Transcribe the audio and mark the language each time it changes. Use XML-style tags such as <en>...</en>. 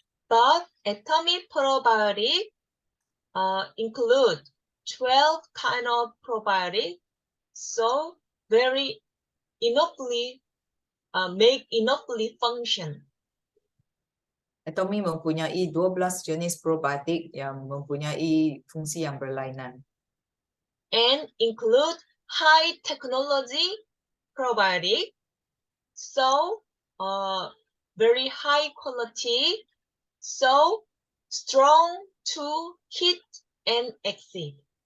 <en>But Atomy probiotic include 12 kind of probiotic, so very enoughly make enoughly function.</en> <ms>Atomy mempunyai 12 jenis probiotik yang mempunyai fungsi yang berlainan.</ms> <en>And include high technology probiotic, so very high quality, so strong to heat and exceed.</en>